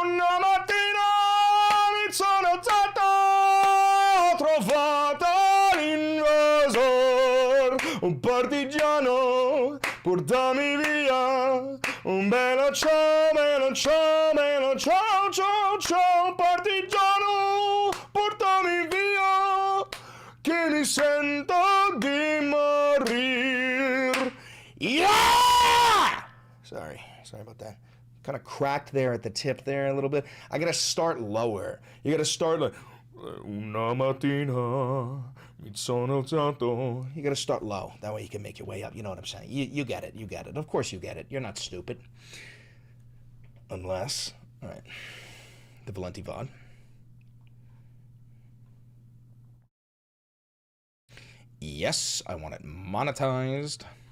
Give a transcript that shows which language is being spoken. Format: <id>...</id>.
<it>Una mattina mi sono alzato, ho trovato l'invasor, un partigiano, portami via. Un bello ciao, bello ciao, bello ciao, ciao, ciao, partigiano, portami via, che mi sento di morir.</it> <en>Yeah! Sorry about that. Kind of cracked there at the tip there a little bit. I gotta start lower. You gotta start like,</en> <it>una mattina mi sono alzato.</it> <en>You gotta start low. That way you can make your way up. You know what I'm saying? You get it. You get it. Of course you get it. You're not stupid. Unless, all right, the Valenti VOD. Yes, I want it monetized.</en>